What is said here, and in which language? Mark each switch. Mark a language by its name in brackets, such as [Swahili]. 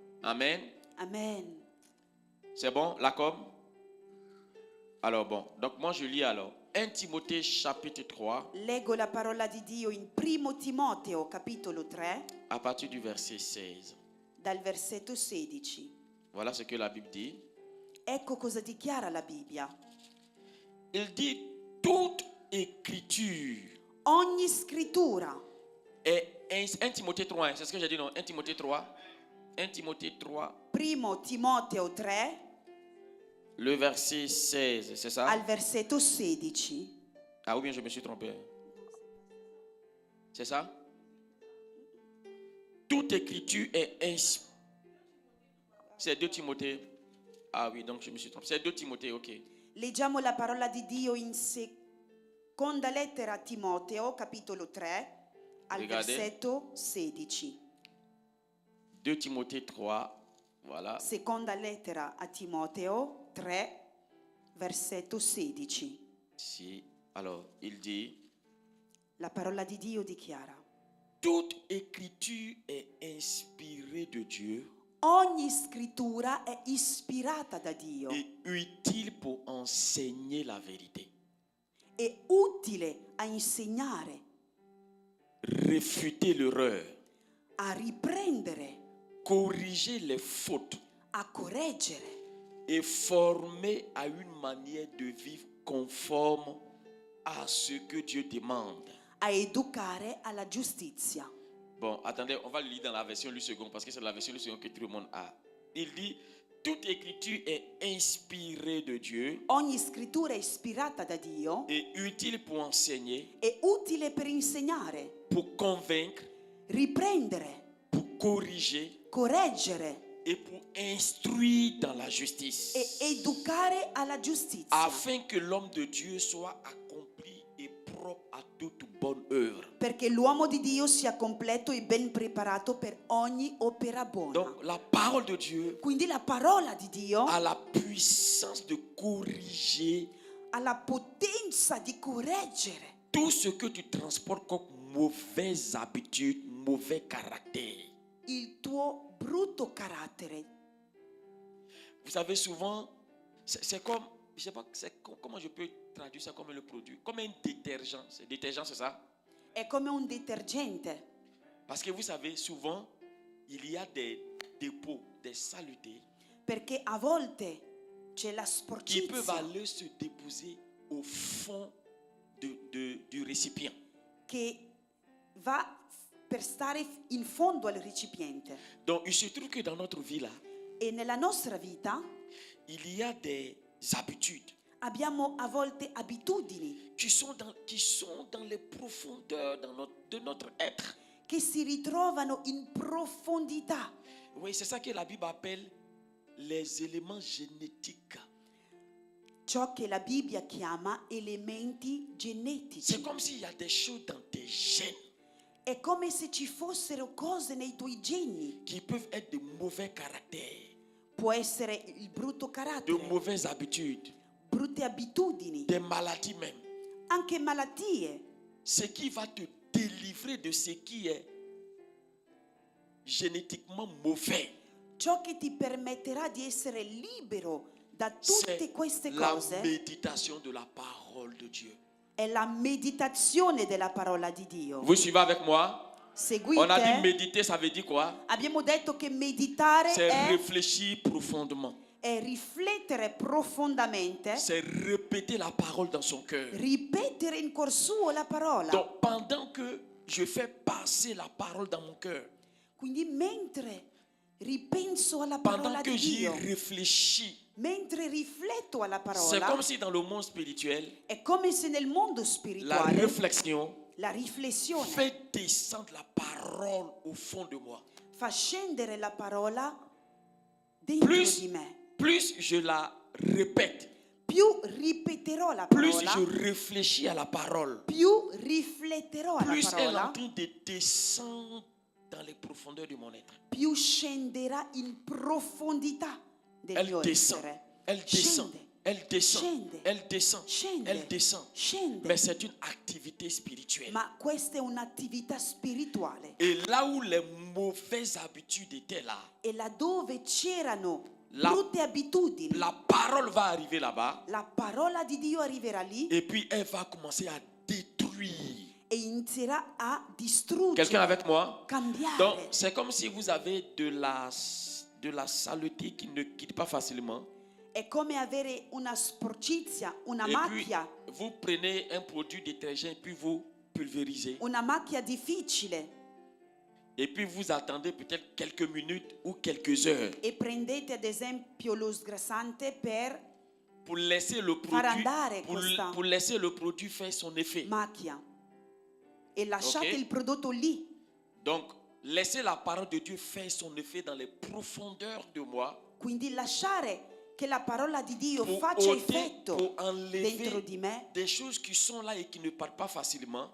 [French] Amen. Amen. C'est bon, la com? Alors bon, donc moi je lis alors. 1 Timothée chapitre 3, [Italian] Leggo la parola di Dio in Primo Timoteo capitolo 3 [French] à partir du verset 16. [Italian] dal versetto 16. [French] Voilà ce que la Bible dit. [Italian] Ecco cosa dichiara la Bibbia. [French] Il dit toute écriture [Italian] Ogni scrittura [French] est 1 Timothée 3, hein, c'est ce que j'ai dit non? 1 Timothée 3. 1 Timothée 3, [Italian] Primo Timoteo 3 [French] le verset 16, c'est ça? [Italian] al versetto 16. [French] Ah ou bien je me suis trompé. C'est ça? Toute écriture est inspirée. C'est 2 Timothée. Ah oui, donc je me suis trompé. C'est 2 Timothée, ok. [Italian] Leggiamo la parola di Dio in seconda lettera a Timoteo capitolo 3 al [French] Regardez. [Italian] versetto 16. [French] 2 Timothée 3, Voilà. [Italian] Seconda lettera a Timoteo 3, versetto 16. Si. [French] Alors, il dit, [Italian] La parola di Dio dichiara: [French] toute écriture est inspirée de Dieu [Italian] ogni scrittura è ispirata da Dio, [French] et utile pour enseigner la vérité, [Italian] è utile a insegnare, [French] réfuter l'erreur, [Italian] a riprendere, [French] corriger les fautes [Italian] a correggere [French] et former à une manière de vivre conforme à ce que Dieu demande. [Italian] a educare alla giustizia. [French] Bon, attendez, on va le lire dans la version Louis II parce que c'est la version Louis II que tout le monde a. Il dit, toute écriture est inspirée de Dieu [Italian] Ogni scrittura è ispirata da Dio, [French] et utile pour enseigner, [Italian] è utile per insegnare, [French] pour convaincre, [Italian] riprendere, [French] pour corriger [Italian] correggere [French] et pour instruire dans la justice, [Italian] e educare alla giustizia, [French] afin que l'homme de Dieu soit accompli et propre à toute bonne œuvre. [Italian] perché l'uomo di Dio sia completo e ben preparato per ogni opera buona. [French] Donc la parole de Dieu [Italian] Quindi la parola di Dio [French] a la puissance de corriger [Italian] ha la potenza di correggere [French] tout ce que tu transportes comme mauvaises habitudes, mauvais caractère. [Italian] il tuo brutto carattere. [French] Vous savez, souvent, c'est comme, je sais pas, comment je peux traduire ça comme le produit, comme un détergent. C'est détergent, c'est ça? [Italian] È come un detergente, [French] Parce que vous savez, souvent, il y a des dépôts, des saletés [Italian] perché a volte c'è la [French] qui peuvent [Italian] sporcizia [French] aller se déposer au fond du récipient. [Italian] che va per stare in fondo al recipiente. [French] Donc, il se trouve que dans notre vie là, [Italian] E nella nostra vita [French] il y a des habitudes [Italian] abbiamo a volte abitudini [French] qui sont dans les profondeurs de notre être. [Italian] che si ritrovano in profondità. [French] Oui, c'est ça que la Bible appelle les éléments génétiques. [Italian] Ciò che la Bibbia chiama elementi [French] C'est [Italian] genetici. [French] comme s'il y a des choses dans tes gènes [Italian] È come se ci fossero cose nei tuoi geni. [French] qui peuvent être de mauvais caractères, [Italian] Può essere il brutto [French] de [Italian] carattere, [French] mauvaises habitudes, [Italian] brutte abitudini, [French] des maladies même. [Italian] anche malattie. [French] Ce qui va te délivrer de ce qui est génétiquement mauvais, [Italian] Ciò che ti permetterà di essere libero da tutte [French] c'est [Italian] queste [French] la [Italian] cose [French] méditation de la parole de Dieu. [Italian] è la meditazione della parola di Dio. [French] Vous suivez avec moi? [Italian] Seguite. [French] On a dit méditer, ça veut dire quoi? [Italian] Abbiamo detto che meditare [French] C'est [Italian] è [French] réfléchir profondément. [Italian] riflettere profondamente, [French] C'est répéter la parole dans son cœur. [Italian] ripetere in cuor suo la parola. [French] Donc pendant que je fais passer la parole dans mon cœur, [Italian] Quindi mentre ripenso alla [French] pendant [Italian] parola [French] que [Italian] di [French] j'y [Italian] Dio, [French] réfléchis, [Italian] mentre rifletto alla [French] c'est [Italian] parola, [French] comme si dans le monde spirituel, [Italian] è come se nel mondo [French] la [Italian] spirituale [French] réflexion [Italian] la riflessione [French] fait descendre la parole au fond de moi. [Italian] fa scendere la parola dentro di me. [French] Plus je la répète, [Italian] Più ripeterò la [French] plus [Italian] parola, [French] je réfléchis à la parole, [Italian] più rifletterò alla [French] plus elle est en [Italian] parola, [French] train de descendre dans les profondeurs de mon être. [Italian] più scenderà in profondità del [French] Elle [Italian] mio [French] descend, [Italian] essere. [French] elle descend, [Italian] Scende, [French] elle descend, [Italian] scende, [French] elle descend, [Italian] scende, [French] elle descend. [Italian] scende. [French] Mais c'est une activité spirituelle. [Italian] Ma questa è un'attività spirituale. [French] Et là où les mauvaises habitudes étaient là, [Italian] E laddove c'erano [French] La- [Italian] brutte abitudini, [French] la parole va arriver là-bas [Italian] la parola di Dio arriverà lì [French] et puis elle va commencer à détruire. [Italian] e inizierà a distruggere, [French] Quelqu'un avec moi? [Italian] cambiare. [French] Donc c'est comme si vous avez de la saleté qui ne quitte pas facilement. [Italian] È come avere una sporcizia, una [French] Et puis [Italian] macchia, [French] vous prenez un produit détergent et puis vous pulvérisez. [Italian] una macchia difficile [French] Et puis vous attendez peut-être quelques minutes ou quelques heures [Italian] e prendete ad esempio lo sgrassante per [French] pour laisser le [Italian] far [French] produit, [Italian] andare questa [French] pour laisser le produit faire son effet. [Italian] macchia e lasciate [French] Ok. [Italian] il prodotto lì. [French] Donc, laissez la parole de Dieu faire son effet dans les profondeurs de moi [Italian] Quindi lasciare che la parola di Dio [French] pour [Italian] faccia [French] ôter, [Italian] effetto [French] pour [Italian] dentro [French] enlever [Italian] di me, [French] des choses qui sont là et qui ne partent pas facilement.